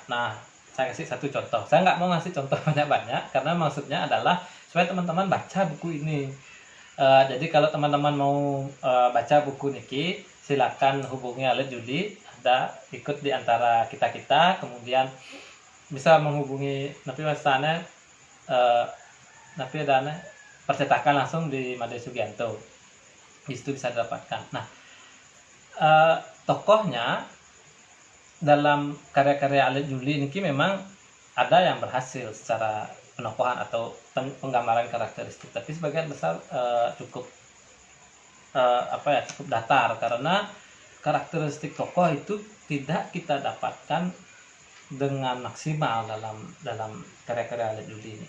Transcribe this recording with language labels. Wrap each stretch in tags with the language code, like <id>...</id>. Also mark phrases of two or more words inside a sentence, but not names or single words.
<id>Nah, saya kasih satu contoh. Saya nggak mau ngasih contoh banyak-banyak karena maksudnya adalah supaya teman-teman baca buku ini. Jadi kalau teman-teman mau baca buku niki, silakan hubungi Alit Juli. Ada ikut di antara kita-kita, kemudian bisa menghubungi Napi Wastana, Napi Dana percetakan langsung di Made Sugianto. Di situ bisa didapatkan. Nah, tokohnya dalam karya-karya Alit Juli ini memang ada yang berhasil secara penokohan atau penggambaran karakteristik, tapi sebagian besar cukup cukup datar karena karakteristik tokoh itu tidak kita dapatkan dengan maksimal dalam karya-karya Alit Juli ini.</id>